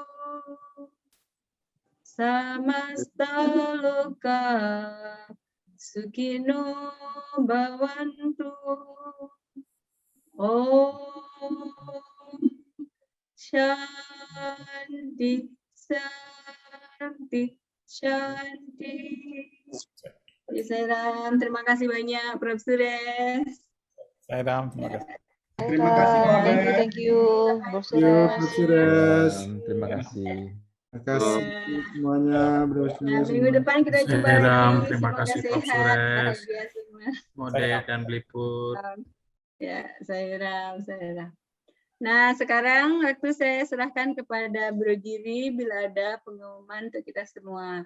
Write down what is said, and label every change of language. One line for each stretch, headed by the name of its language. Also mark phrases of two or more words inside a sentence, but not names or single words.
Sanskrit: समस्त लोक सुखिनो भवन्तु. ॐ शान्ति शान्ति शान्ति.
Indonesian: Sairam, terima kasih banyak Prof. Suresh. Sairam, terima kasih. Terima kasih Pak.
English: Thank you, Prof. Suresh.
Indonesian: Terima kasih. Terima kasih semuanya, Bro. Nah, minggu depan kita jumpa lagi. Terima kasih Prof. Suresh, bahagia semua. Mode dan Bliput. Ya, Sairam. Nah, sekarang waktu saya serahkan kepada Bro Giri bila ada pengumuman untuk kita semua.